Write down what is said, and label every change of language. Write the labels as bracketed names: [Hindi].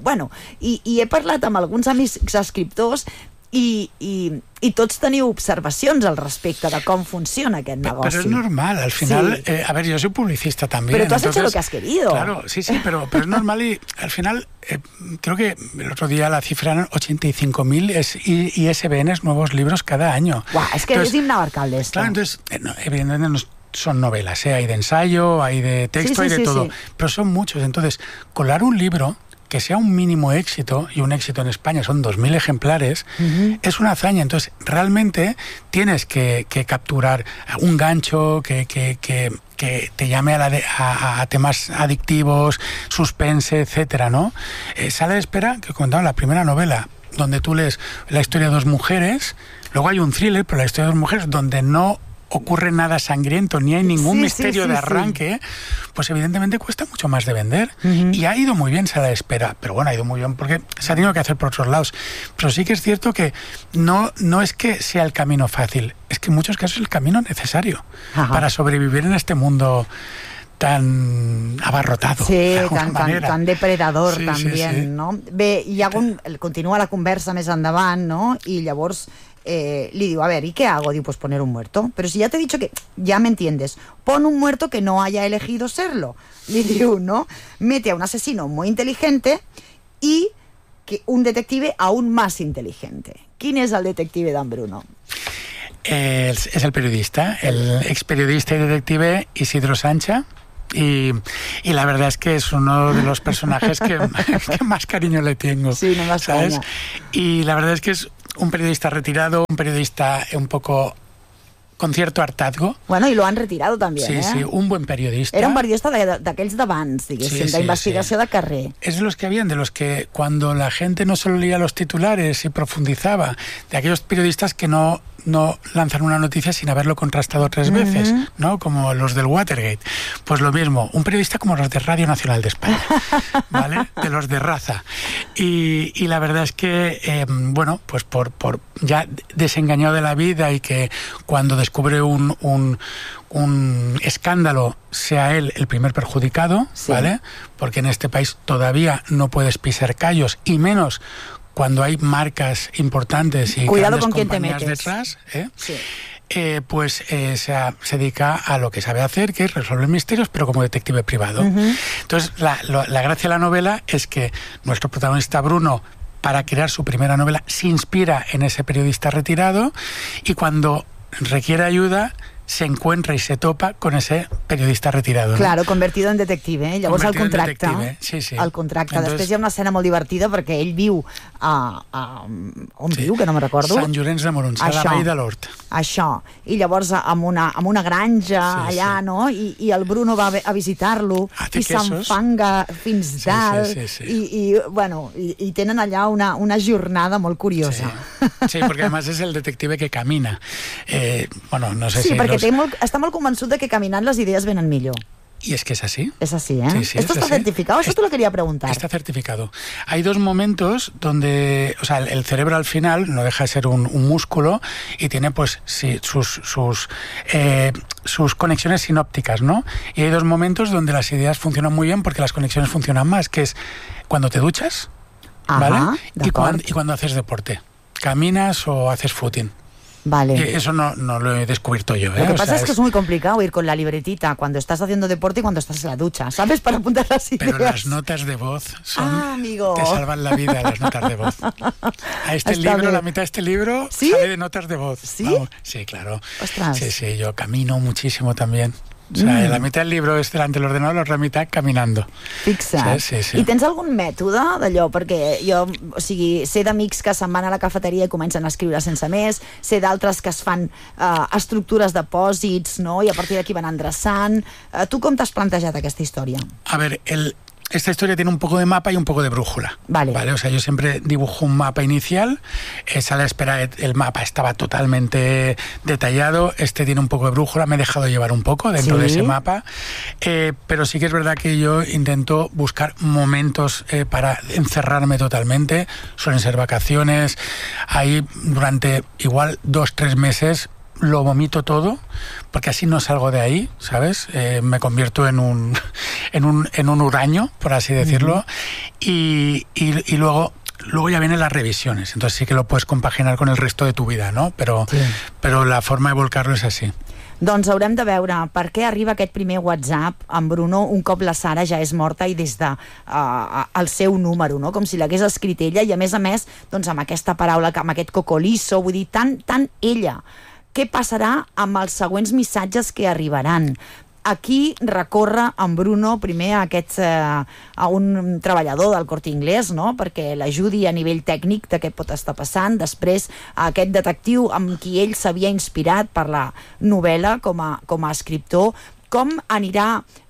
[Catalan] Bueno, i he parlat amb alguns amics escriptors i tots teniu observacions al respecte de com funciona aquest negoci. Però és normal, al final, sí. A veure, jo [Spanish] soy [Catalan] publicista també. [Spanish] Però tu has hecho lo que has querido. [Catalan] Claro, sí, sí, però és normal i al final, [Spanish] creo que [Catalan] l'altre dia la cifra eren 85.000 ISBNs, [Spanish] nuevos libros cada año. [Catalan] Uau, és que és inabarcable, [Spanish] esto. Claro, entonces, no, evidentemente no son novelas, ¿eh? Hay de ensayo, hay de texto, hay de todo. Sí. Pero son muchos, entonces, colar un libro que sea un mínimo éxito, y un éxito en España son 2.000 ejemplares, es una hazaña. Entonces, realmente tienes que capturar un gancho que te llame a temas adictivos, suspense, etcétera, ¿no? Sala de espera, que comentaba, la primera novela, donde tú lees la historia de dos mujeres, luego hay un thriller, pero la historia de dos mujeres, donde no ocurre nada sangriento, ni hay ningún misterio de arranque, pues evidentemente cuesta mucho más de vender. Uh-huh. Y ha ido muy bien, se la espera. Pero bueno, ha ido muy bien porque se ha tenido que hacer por otros lados. Pero sí que es cierto que no es que sea el camino fácil, es que en muchos casos es el camino necesario. Ajá. Para sobrevivir en este mundo tan abarrotado. [Catalan] Sí, tan depredador, sí, també, sí, sí. No? Bé, hi ha un... continua la conversa més endavant, no? I llavors... li [Spanish] digo, a ver, ¿y qué hago? Digo, pues poner un muerto. Pero si ya te he dicho que, ya me entiendes, pon un muerto que no haya elegido serlo. Le digo, ¿no? Mete a un asesino muy inteligente y que un detective aún más inteligente. ¿Quién es el detective Dan Bruno? Es el periodista, el ex periodista y detective Isidro Sancha. Y la verdad es que es uno de los personajes que más cariño le tengo. Sí, no más cariño. Y la verdad es que es un periodista retirado, un periodista un poco con cierto hartazgo. Bueno, y lo han retirado también, sí, ¿eh? Sí, un buen periodista. [Catalan] Era un periodista d'aquells d'abans, diguéssim, sí, d'investigació de carrer. [Spanish] És de los que habían, de los que cuando la gente no solo leía los titulares y profundizaba, de aquellos periodistas que no lanzan una noticia sin haberlo contrastado tres veces, ¿no? Como los del Watergate. Pues lo mismo, un periodista como los de Radio Nacional de España, ¿vale? De los de raza. Y la verdad es que, bueno, pues por ya desengañado de la vida y que cuando descubre un escándalo sea él el primer perjudicado, sí. ¿Vale? Porque en este país todavía no puedes pisar callos, y menos cuando hay marcas importantes y cuidado grandes con quién compañías te metes detrás, ¿eh? Sí. Pues se dedica a lo que sabe hacer, que es resolver misterios, pero como detective privado. Uh-huh. Entonces, la gracia de la novela es que nuestro protagonista Bruno, para crear su primera novela, se inspira en ese periodista retirado y cuando requiere ayuda se encuentra y se topa con ese periodista retirado. Claro, ¿no? Convertido en detective, ¿eh? [Catalan] Llavors [Spanish] convertido [Catalan] al contracte. Sí, sí. Al contracte. Entonces, després hi ha una escena molt divertida perquè ell viu a on sí. Viu, que no me recordo? Sant Llorenç de Morunys, a la Vall de l'Hort. Això. I llavors amb una granja, sí, allà, sí. No? I el Bruno va a visitar-lo i s'enfanga fins dalt. Sí, sí, sí, sí. I bueno, i tenen allà una jornada molt curiosa. Sí, sí, perquè a més és el detective que camina. Bueno, no sé sí, si... Perquè està molt convençut de que caminant les idees venen millor. I és que és així. És així, eh? Sí, sí, [Spanish] esto [Catalan] és està certificat? Això [Spanish] te lo quería preguntar. [Catalan] Està certificat. [Spanish] Hay dos momentos donde... O sea, el cerebro al final no deja de ser un músculo y tiene, pues, sí, sus conexiones sinópticas, ¿no? Y hay dos momentos donde las ideas funcionan muy bien porque las conexiones funcionan más, que es cuando te duchas, ajá, ¿vale? Y cuando haces deporte. Caminas o haces footing. Vale. Eso no lo he descubierto yo, ¿eh? Lo que pasa es que es muy complicado ir con la libretita cuando estás haciendo deporte y cuando estás en la ducha, ¿sabes? Para apuntar las ideas. Pero las notas de voz son, amigo. Te salvan la vida, las notas de voz. A este está libro, bien. La mitad de este libro, ¿sí? Sabe de notas de voz. Sí, vamos. Sí, claro. Ostras. Sí, sí, yo camino muchísimo también. O sea, la mitad del libro es delante del ordenador, la otra mitad caminando. [Catalan] Fixa. Sí, sí, sí. I tens algun mètode d'allò? Perquè jo, o sigui, sé d'amics que se'n van a la cafeteria i comencen a escriure sense més, sé d'altres que es fan estructures de pòsits, no? I a partir d'aquí van endreçant. Tu com t'has plantejat aquesta història? [Spanish] A ver, esta historia tiene un poco de mapa y un poco de brújula. Vale. ¿Vale? O sea, yo siempre dibujo un mapa inicial, es a la espera, el mapa estaba totalmente detallado, este tiene un poco de brújula, me he dejado llevar un poco dentro, ¿sí?, de ese mapa, pero sí que es verdad que yo intento buscar momentos para encerrarme totalmente, suelen ser vacaciones, ahí durante igual 2-3 meses lo vomito todo, porque así no salgo de ahí, ¿sabes? Me convierto en un huraño, por así decirlo, uh-huh. y luego ya vienen las revisiones, entonces sí que lo puedes compaginar con el resto de tu vida, ¿no? Pero, sí. Pero la forma de volcarlo es así. [Catalan] Doncs haurem de veure per què arriba aquest primer WhatsApp amb Bruno un cop la Sara ja és morta i des de el seu número, no? Com si l'hagués escrit ella, i a més, doncs amb aquesta paraula, amb aquest cocolisso, vull dir, tan ella. Què passarà amb els següents missatges que arribaran? A qui recorre en Bruno primer a un treballador del Corte Inglés, no? Perquè l'ajudi a nivell tècnic de què pot estar passant. Després, a aquest detectiu amb qui ell s'havia inspirat per la novel·la com a escriptor. Com anirà